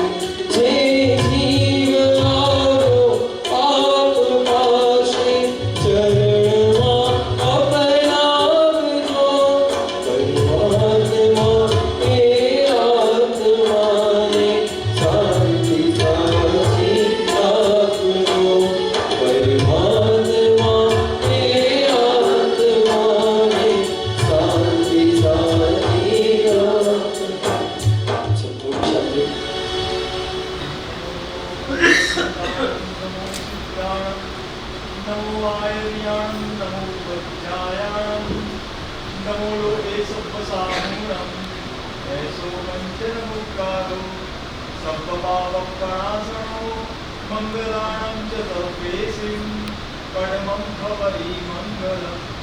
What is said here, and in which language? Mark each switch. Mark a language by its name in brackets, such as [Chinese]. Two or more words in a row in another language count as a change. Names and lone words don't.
[Gujarati] જે જીવ આવો આપ પાસે ચરણમાં અપનાવજો, પરમાત્મા એ આત્માને શાંતિ સાચી આપજો, પરમાત્મા એ આત્માને શાંતિ સાચી આપજો. સદગુરુ સાથે [Prakrit languages] नमो आयर्याणं नमो वज्रायाणं नमो लोके सब्बसामूलं ऐसो वञ्चनमुक्तारो सब्बपावप्रणाशनो मङ्गलानां च सर्वेसिं परमं भवै मङ्गलम्